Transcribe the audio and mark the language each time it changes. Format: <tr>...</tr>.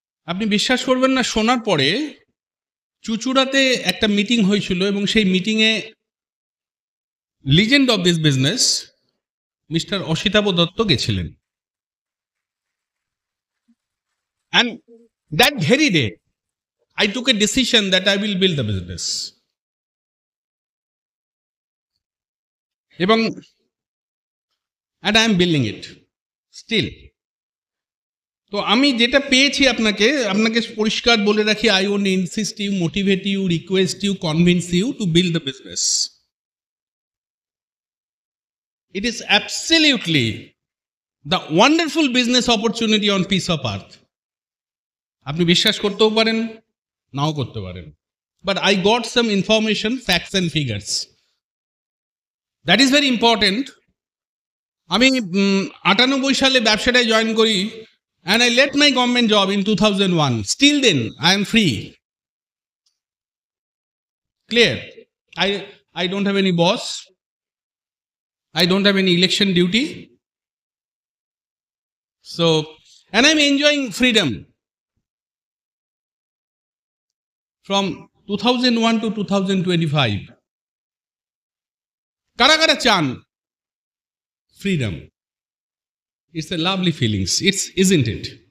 <bn>আপনি বিশ্বাস করবেন না, শোনার পরে চুচুড়াতে একটা মিটিং হয়েছিল, এবং সেই মিটিংয়ে legend of this business mister Asitabha Dutta গেছিলেন।</bn> <en>And that very day I took a decision that I will build the business. And I am building it still.</en> <bn>তো আমি যেটা পেয়েছি আপনাকে পরিষ্কার বলে রাখি,</bn> <en>I want to insist you, motivate you, request you, convince you to build the business. It is absolutely the wonderful business opportunity on piece of earth.</en> <bn>আপনি বিশ্বাস করতেও পারেন, নাও করতে পারেন,</bn> <en>But I got some information, facts and figures, that is very important.</en> <bn>আমি 98 সালে ব্যবসাটায় join করি,</bn> <en>And I left my government job in 2001। Still then I am free, clear. I don't have any boss, I don't have any election duty, so, and I'm enjoying freedom from 2001 to 2025.</en> <bn>কারা কারা চান freedom?</bn> <en>It's a lovely feelings, isn't it?</en>